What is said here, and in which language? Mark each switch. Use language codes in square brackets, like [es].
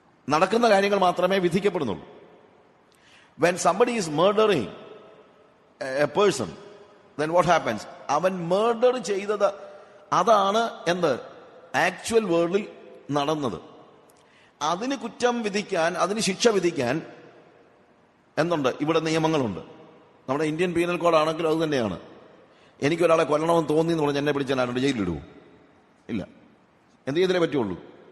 [ml] നടക്കുന്ന കാര്യങ്ങൾ മാത്രമേ വിധിക്കപ്പെടുന്നുള്ളൂ. [en] When somebody is murdering a person, then what happens? [ml] അവൻ മർഡർ ചെയ്തത് അതാണ് ആക്ച്വൽ വേൾഡിൽ നടന്നത്. അതിന് കുറ്റം വിധിക്കാൻ, അതിന് ശിക്ഷ വിധിക്കാൻ ഇവിടെ നിയമങ്ങളുണ്ട്. നമ്മുടെ ഇന്ത്യൻ പീനൽ കോഡ് ആണെങ്കിലും അത് തന്നെയാണ്. എനിക്കൊരാളെ കൊല്ലണമെന്ന് തോന്നി എന്ന് പറഞ്ഞാൽ എന്നെ പിടിച്ചാൽ ആരുടെ ജയിലിലിടുവോ? ഇല്ല. എന്ത് ചെയ്തേ പറ്റുള്ളൂ?